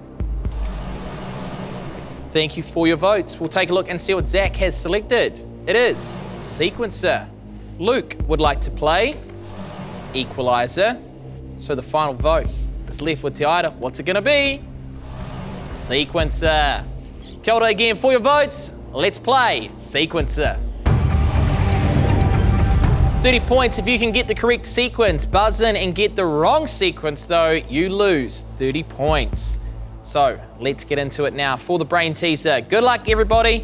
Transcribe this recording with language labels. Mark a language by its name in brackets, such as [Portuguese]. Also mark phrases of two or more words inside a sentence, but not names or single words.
[English] Thank you for your votes. We'll take a look and see what Zach has selected. It is Sequencer. Luke would like to play Equalizer. So the final vote is left with Te haere. What's it going to be? Sequencer. [Māori] Kia ora [English] again for your votes. Let's play Sequencer. 30 points if you can get the correct sequence. Buzz in and get the wrong sequence though, you lose 30 points. So let's get into it now for the Brain Teaser. Good luck everybody.